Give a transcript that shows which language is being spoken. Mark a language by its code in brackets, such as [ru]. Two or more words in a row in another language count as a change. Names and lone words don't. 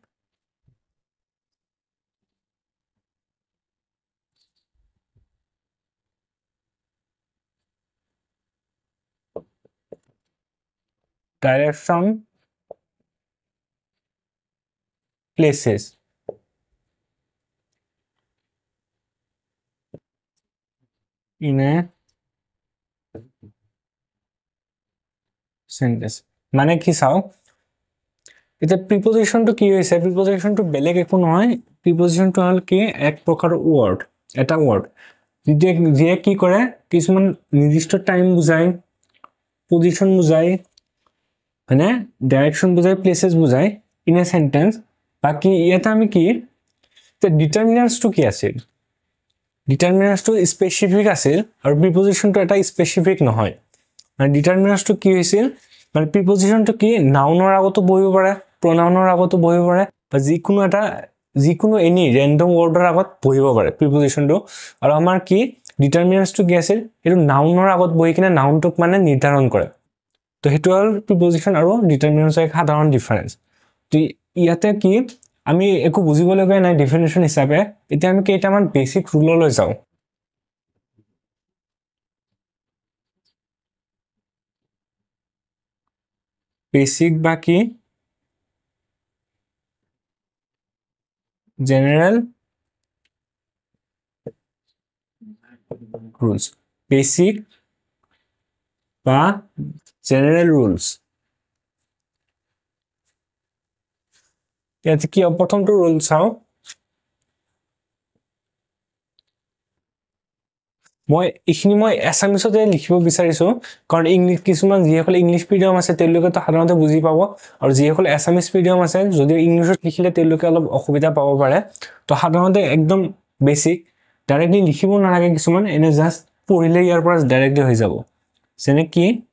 [en] direction places in a [as] sentence মানে কি চাও এটা প্ৰিপজিশন টু কি হৈছে প্ৰিপজিশন টু বেলেগ একো নহয় প্ৰিপজিশন টু হল কি এক প্ৰকাৰ ওয়ার্ড এটা ওয়ার্ড যে কি কৰে কিছুমান নিৰ্দিষ্ট টাইম বুজায় পজিশন বুজায় মানে ডাইরেকশন বুজায় প্লেসেস বুজায় [en] in a sentence [as] বাকি এটা আমি কি তে ডিটারমিনান্টস টু কি আছে ডিটারমিনান্টস টু স্পেসিফিক আছে আৰু প্ৰিপজিশন টু এটা স্পেসিফিক নহয় মানে ডিটারমিনান্টস টু কি হৈছিল মানে প্ৰিপজিশন টু কি নাউনৰ আগতো বহিব পাৰে প্ৰনাউনৰ আগতো বহিব পাৰে বা যিকোনো [en] any random wordৰ [as] আগত বহিব পাৰে প্ৰিপজিশন টু আৰু আমাৰ কি ডিটারমিনান্টস টু কি আছে এটো নাউনৰ আগত বহি কিনে নাউনটোক মানে নিৰ্ধাৰণ কৰে তো হেতু হল প্ৰিপজিশন আৰু ডিটারমিনান্টস এক সাধাৰণ ডিফারেন্স তো ইয়াতে কি আমি একো বুজিব লগা নাই ডেফিনেশন হিচাপে এতিয়া আমি কেইটামান [en] basic ruleলৈ [as] যাও বেসিক বাকি জেনারেল [en] rules basic [as] বা [en] general rules [as] ইয়াতে কি প্ৰথমটো রুল চাও মই এছামিছতে লিখিব বিচাৰিছো কাৰণ ইংলিশ কিছুমান যিসকল [en] English medium [as] আছে তেওঁলোকে তো সাধাৰণতে বুজি পাব আৰু যিসকল [en] Assamese medium [as] আছে যদি ইংলিশত লিখিলে তেওঁলোকে অলপ অসুবিধা পাব পাৰে তো সাধাৰণতে একদম [en] basic directly [as] লিখিব নালাগে কিছুমান এনে জাস্ট পঢ়িলে ইয়াৰ পৰা ডাইৰেক্টলি হৈ যাব যেনে কি